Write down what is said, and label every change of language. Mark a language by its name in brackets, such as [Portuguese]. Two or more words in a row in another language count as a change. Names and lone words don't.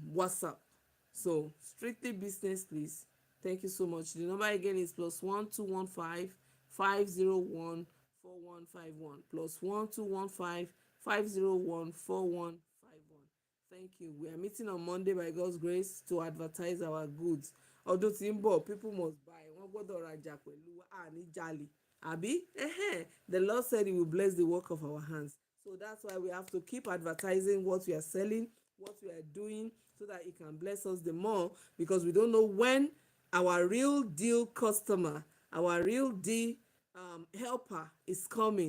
[English] So strictly business, please. Thank you so much. The number again is +1 2 1 5 5 0 1 4 1 5 1 +1 2 1 5 5 0 1 4 1 5 1. Thank you. We are meeting on Monday by God's grace to advertise our goods. [Yoruba] Ọdún tí ń bọ̀, [English] people must buy. [Yoruba] Wọ́n gbọ́dọ̀ rajà pẹ̀lú wa. Ní jàlè. Àbí? [English] The Lord said He will bless the work of our hands. So that's why we have to keep advertising what we are selling, what we are doing, so that it can bless us the more, because we don't know when our real deal customer, our real deal helper is coming.